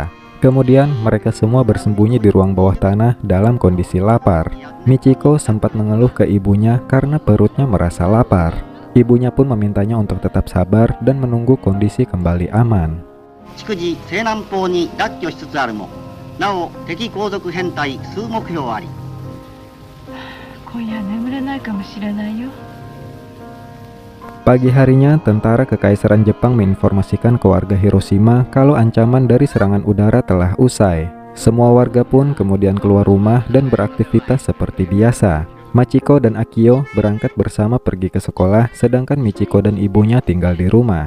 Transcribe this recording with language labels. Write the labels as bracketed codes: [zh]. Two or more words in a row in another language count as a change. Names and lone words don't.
[id] Kemudian, mereka semua bersembunyi di ruang bawah tanah dalam kondisi lapar. Michiko sempat mengeluh ke ibunya karena perutnya merasa lapar. Ibunya pun memintanya untuk tetap sabar dan menunggu kondisi kembali aman. [ja] なお敵後続編隊数目標あり。今夜眠れないかもしれないよ。 [id] Pagi harinya, tentara Kekaisaran Jepang menginformasikan ke warga Hiroshima kalau ancaman dari serangan udara telah usai. Semua warga pun kemudian keluar rumah dan beraktivitas seperti biasa. Machiko dan Akio berangkat bersama pergi ke sekolah, sedangkan Michiko dan ibunya tinggal di rumah.